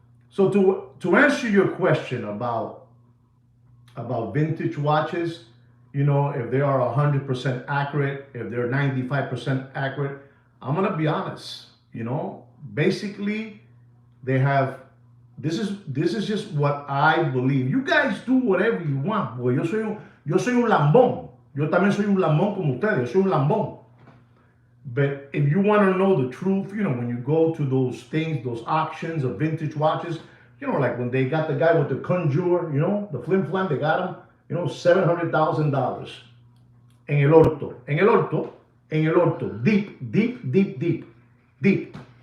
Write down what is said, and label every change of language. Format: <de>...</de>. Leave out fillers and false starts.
<en>So to answer your question about vintage watches, if they are 100% accurate, if they're 95% accurate, I'm gonna be honest. Basically, they have. This is just what I believe. You guys do whatever you want, boy.</en> <es>Yo soy un lambón. Yo también soy un lambón como ustedes. Yo soy un lambón.</es> <en>But if you want to know the truth, when you go to those things, those auctions of vintage watches, like when they got the guy with the conjure, the flim flam, they got him, $700,000</en> <es>en el orto,</es> <en>deep.</en>